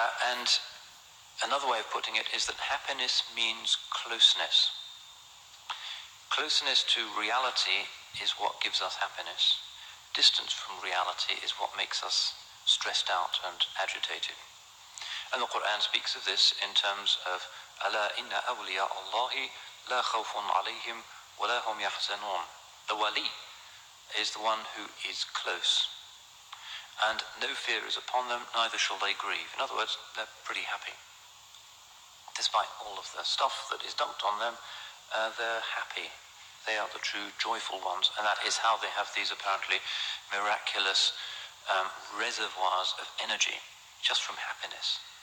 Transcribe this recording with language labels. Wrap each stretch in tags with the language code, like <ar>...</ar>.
<en>And another way of putting it is that happiness means closeness. Closeness to reality is what gives us happiness. Distance from reality is what makes us stressed out and agitated. And the Quran speaks of this in terms of</en> <ar>أَلَا إِنَّ أَوْلِيَاءَ اللَّهِ لَا خَوْفٌ عَلَيْهِمْ وَلَا هُمْ يَحْزَنُونَ.</ar> <en>The wali is the one who is close. And no fear is upon them, neither shall they grieve. In other words, they're pretty happy. Despite all of the stuff that is dumped on them, they're happy. They are the true joyful ones, and that is how they have these apparently miraculous reservoirs of energy, just from happiness.</en>